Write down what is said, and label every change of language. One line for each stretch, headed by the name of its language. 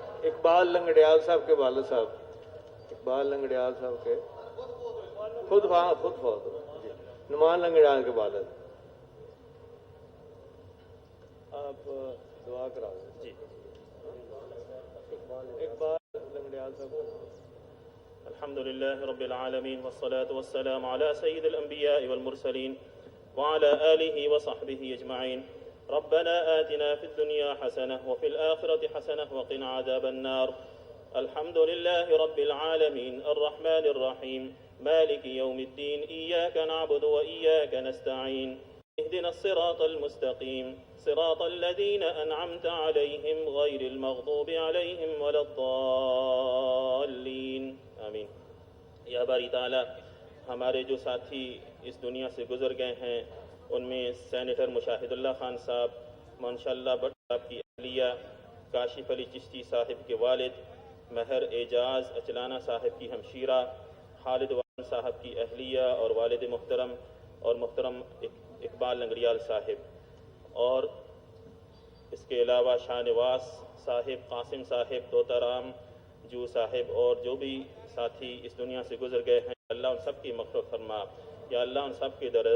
Urdu: اقبال لنگڑیال صاحب کے والد صاحب، اقبال لنگڑیال صاحب کے خود فوت ہوئے جی، نعمان لنگڑیال کے والد، آپ دعا کرا دیں جی، اقبال لنگڑیال صاحب۔
Arabic: الحمد لله رب العالمين والصلاة والسلام على سيد الأنبياء والمرسلين وعلى آله وصحبه أجمعين. ربنا آتنا في الدنيا حسنة وفي الآخرة حسنة وقنا عذاب النار. الحمد لله رب العالمين الرحمن الرحيم مالك يوم الدين إياك نعبد وإياك نستعين اهدنا الصراط المستقيم صراط الذين أنعمت عليهم غير المغضوب عليهم ولا الضالين آمين.
Urdu: یا باری تعالیٰ ہمارے جو ساتھی اس دنیا سے گزر گئے ہیں ان میں سینیٹر مشاہد اللہ خان صاحب، منشا اللہ بٹ صاحب کی اہلیہ، کاشف علی چشتی صاحب کے والد، مہر اعجاز اچلانہ صاحب کی ہمشیرہ، خالد وارن صاحب کی اہلیہ اور والد محترم، اور محترم اقبال لنگریال صاحب، اور اس کے علاوہ شاہ نواز صاحب، قاسم صاحب، طوطا رام جو صاحب، اور جو بھی ساتھی اس دنیا سے گزر گئے ہیں، اللہ ان سب کی مغفرت فرما، یا اللہ ان سب کے